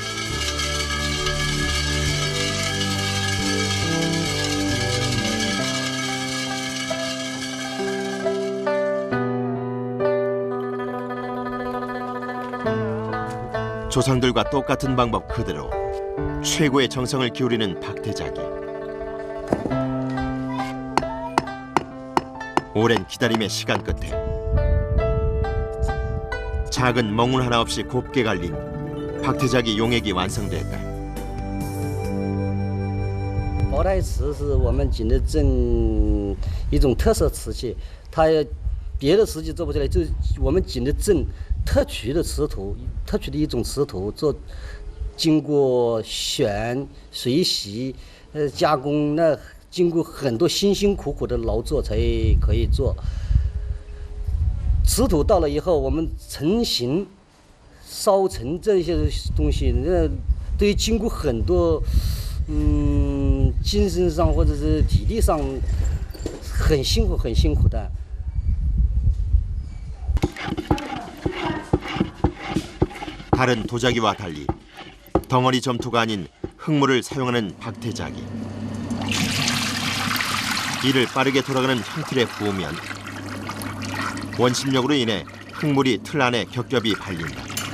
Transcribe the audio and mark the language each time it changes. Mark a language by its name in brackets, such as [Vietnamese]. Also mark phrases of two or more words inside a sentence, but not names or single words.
[Korean] 조상들과 똑같은 방법 그대로 최고의 정성을 기울이는 박태자기. 오랜 기다림의 시간 끝에 작은 멍울 하나 없이 곱게 갈린 박태자기 용액이 완성됐다. [Chinese] 薄胎瓷是我们景德镇一种特色瓷器，它别的瓷器做不出来，就是我们景德镇特取的瓷土，特取的一种瓷土做。经过选、水洗、加工，那经过很多辛辛苦苦的劳作才可以做。瓷土到了以后，我们成型、烧成这些东西，那都要经过很多，精神上或者是体力上很辛苦、很辛苦的。 [Korean] 다른 도자기와 달리 덩어리 점토가 아닌 흙물을 사용하는 박태자기. 이를 빠르게 돌아가는 형틀에 부으면 원심력으로 인해 흙물이 틀 안에 겹겹이 발린다.